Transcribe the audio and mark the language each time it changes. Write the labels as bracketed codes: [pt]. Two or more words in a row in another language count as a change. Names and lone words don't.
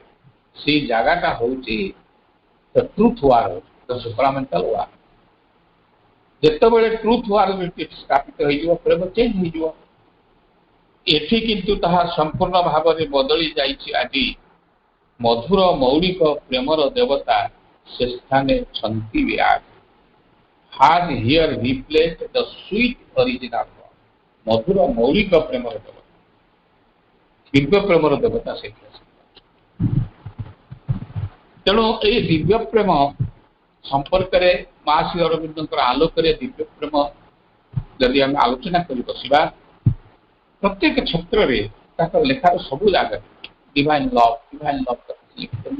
[or] ସେଇ ଜାଗାଟା ହଉଛି [en] truth war, supramental war. [or] ଯେତେବେଳେ [en] truth war [or] ସ୍ଥାପିତ ହେଇଯିବ ପ୍ରେମ ଚେଞ୍ଜ ହେଇଯିବ। ଏଠି କିନ୍ତୁ ତାହା ସମ୍ପୂର୍ଣ୍ଣ ଭାବରେ ବଦଳି ଯାଇଛି ଆଜି। ମଧୁର ମୌଳିକ ପ୍ରେମର ଦେବତା ସେ ସ୍ଥାନେ ଛନ୍ତି ବିରାଜ। [en] has here replaced the sweet original God, [or] ମଧୁର ମୌଳିକ ପ୍ରେମର ଦେବତା, ଦିବ୍ୟ ପ୍ରେମର ଦେବତା ସେଇଠି ଅଛି। ତେଣୁ ଏଇ ଦିବ୍ୟ ପ୍ରେମ ସମ୍ପର୍କରେ ମା ଶ୍ରୀଅରବିନ୍ଦଙ୍କର ଆଲୋକରେ ଦିବ୍ୟ ପ୍ରେମ ଯଦି ଆମେ ଆଲୋଚନା କରି ବସିବା, ପ୍ରତ୍ୟେକ କ୍ଷେତ୍ରରେ ତାଙ୍କର ଲେଖାର ସବୁ ଜାଗାରେ [en] divine love [or] ଲେଖିଛନ୍ତି।